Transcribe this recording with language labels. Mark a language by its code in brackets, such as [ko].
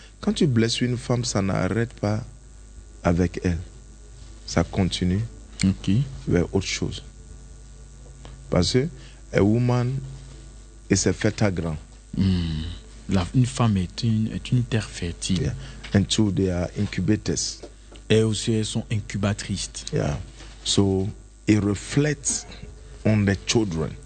[fr] Quand tu blesses une femme, ça n'arrête pas avec elle. Ça continue [en] okay. [fr] vers autre chose. Parce que [en] a woman is a fertile ground. [fr] Une femme est une terre fertile. [en] Yeah. And so they are incubators. [fr] Et aussi, elles sont incubatrices. [en] Yeah. So, it reflects on the children.